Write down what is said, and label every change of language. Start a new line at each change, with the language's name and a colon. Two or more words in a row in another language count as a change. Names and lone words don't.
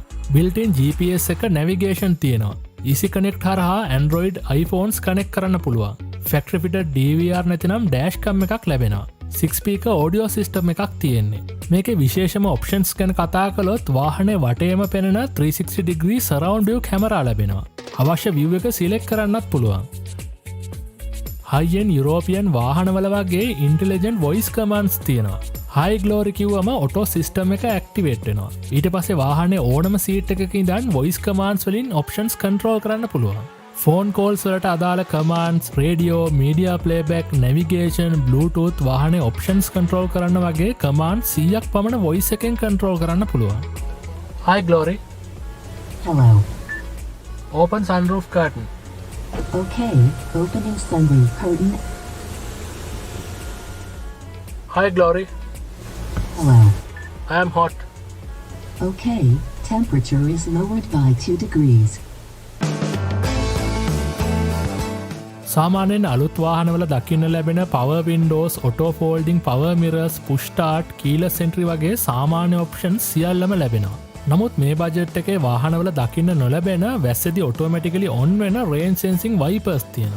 Sinhala: බිල්ට්-ඉන් GPS එක නැවිගේෂන් තියෙනවා. Easy Connect හරහා Android iPhones කනෙක්ට් කරන්න පුළුවන්.
English: factory fitted
Sinhala: DVR නැතිනම්
English: dash cam
Sinhala: එකක් ලැබෙනවා. 6
English: speaker audio system
Sinhala: එකක් තියෙන්නේ. මේකේ විශේෂම ඔප්ෂන්ස් ගැන කතා කළොත් වාහනේ වටේම පෙනෙන
English: 360 degree surround view
Sinhala: කැමරා ලැබෙනවා. අවශ්‍ය view එක සිලෙක්ට් කරන්නත් පුළුවන්.
English: high-end European
Sinhala: වාහනවල වගේ
English: intelligent voice commands
Sinhala: තියෙනවා. high glory කිව්වම
English: auto system
Sinhala: එක activate වෙනවා. ඊට පස්සේ වාහනේ ඕනම සීට් එකක ඉඳන්
English: voice commands
Sinhala: වලින් options control කරන්න පුළුවන්.
English: phone calls
Sinhala: වලට අදාළ
English: commands, radio, media playback, navigation, Bluetooth
Sinhala: වාහනේ
English: options control
Sinhala: කරන්න වගේ කමාන්ඩ් 100ක් පමණ වොයිස් එකෙන් කන්ට්‍රෝල් කරන්න පුළුවන්.
English: Hi Glory. Hello. Open sunroof curtain. Okay, opening sunroof curtain. Hi Glory. Hello. I am hot. Okay, temperature is lowered by 2 degrees.
Sinhala: සාමාන්‍යයෙන් අලුත් වාහනවල දකින්න ලැබෙන
English: power windows, auto folding, power mirrors, push start, keyless entry
Sinhala: වගේ සාමාන්‍ය ඔප්ෂන්ස් සියල්ලම ලැබෙනවා. නමුත් මේ බජට් එකේ වාහනවල දකින්න නොලැබෙන වැස්සේදී
English: automatically on
Sinhala: වෙන
English: rain sensing wipers
Sinhala: තියෙනවා.